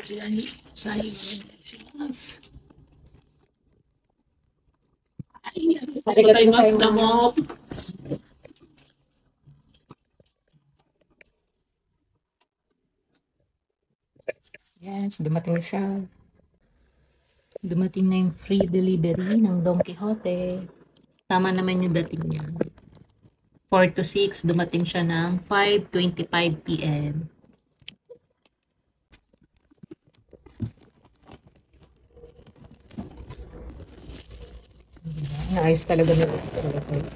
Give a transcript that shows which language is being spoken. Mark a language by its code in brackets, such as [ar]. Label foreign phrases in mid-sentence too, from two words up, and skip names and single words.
[ja] こちらにサインお願いします。はい。ありがとうございます。どうも。 [tl] Yes, dumating siya. Dumating na yung [en] free delivery [tl] ng Don Quixote. Tama naman yung dating niya. 4 to 6, dumating siya ng 5:25 p.m. Naayos talaga na ito talaga.